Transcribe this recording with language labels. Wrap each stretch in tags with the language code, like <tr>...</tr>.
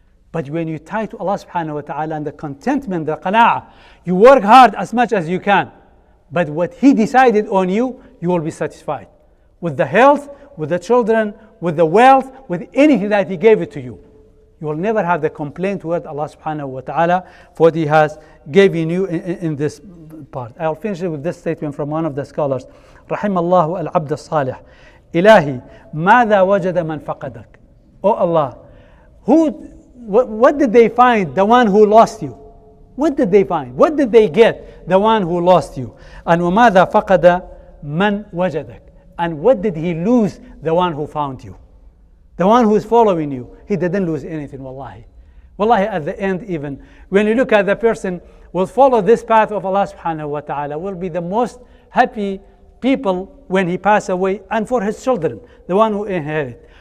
<en>But when you tie to Allah subhanahu wa ta'ala and the contentment, the qana'ah, you work hard as much as you can, but what He decided on you, you will be satisfied. With the health, with the children, with the wealth, with anything that He gave it to you. You will never have the complaint toward Allah subhanahu wa ta'ala for what He has given you in this part. I'll finish it with this statement from one of the scholars.</en> <ar>رحم الله العبد الصالح إلهي ماذا وجد من فقدك.</ar> <en>Oh Allah, what did they find, the one who lost you? What did they find? What did they get, the one who lost you?</en> <ar>And وماذا فقد من وجدك.</ar> <en>And what did he lose, the one who found you? The one who is following you, he didn't lose anything, wallahi. Wallahi, at the end even, when you look at the person will follow this path of Allah subhanahu wa ta'ala, will be the most happy people when he pass away, and for his children, the one who inherit.</en>